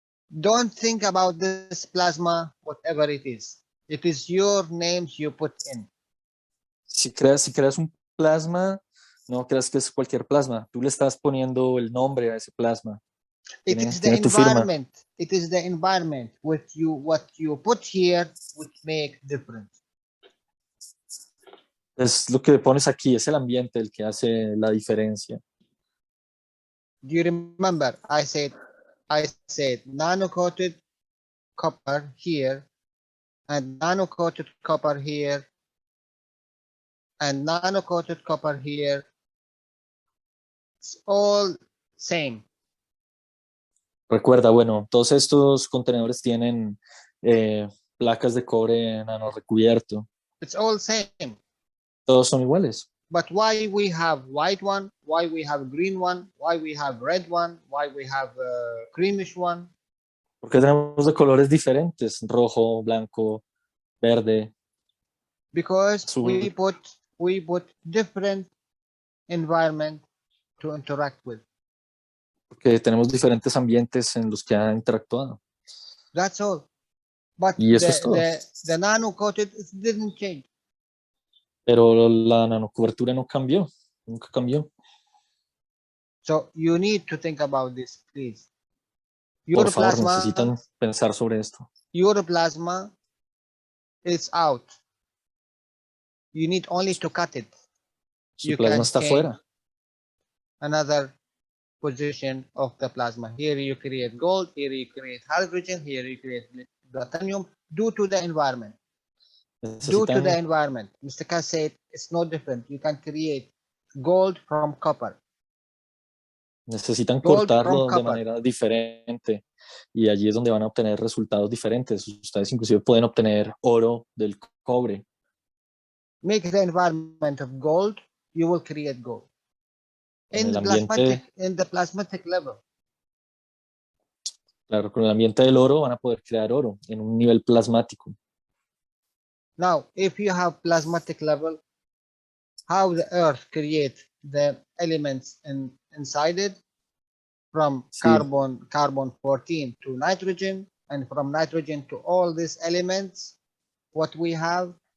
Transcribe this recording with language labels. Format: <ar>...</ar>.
<en>don't think about this plasma, whatever it is. It is your names you put in.</en> <es>Si creas un plasma, no creas que es cualquier plasma. Tú le estás poniendo el nombre a ese plasma.</es> <en>It is the</en> <es>Tiene tu firma.</es> <en>environment. It is the environment what you put here which make difference.</en> <es>Es lo que pones aquí, es el ambiente el que hace la diferencia.</es> <en>Do you remember I said nano-coated copper here and nano-coated copper here and nano-coated copper here. It's all same.</en> <es>Recuerda, bueno, todos estos contenedores tienen placas de cobre nano recubierto.</es> <en>It's all same.</en> <es>Todos son iguales.</es> <en>But why we have white one? Why we have green one? Why we have red one? Why we have creamish one?</en> <es>Porque tenemos de colores diferentes, rojo, blanco, verde.</es> <en>Because</en> <es>azul.</es> <en>we put different environment to interact with.</en> <es>Porque tenemos diferentes ambientes en los que ha interactuado.</es> <en>That's all. But</en> <es>Y eso es todo.</es> <en>the nano-coated didn't change.</en> <es>Pero la nanocobertura no cambió, nunca cambió.</es> <en>So you need to think about this, please.</en> <es>Por favor, necesitan pensar sobre esto.</es> <en>Your plasma is out. You need only to cut it.</en> <es>Su plasma está fuera.</es> <en>Another position of the plasma. Here you create gold, here you create hydrogen, here you create platinum due to the environment. Due to the environment. Mr. Kass said it's no different. You can create gold from copper.</en> <es>Necesitan cortarlo de manera diferente y allí es donde van a obtener resultados diferentes. Ustedes inclusive pueden obtener oro del cobre.</es> <en>Make the environment of gold, you will create gold. In the plasmatic level.</en> <es>Claro, con el ambiente del oro van a poder crear oro en un nivel plasmático.</es> <en>Now, if you have plasmatic level, how the earth creates the elements inside it from carbon 14 to nitrogen, and from nitrogen to all these elements, what we have.</en>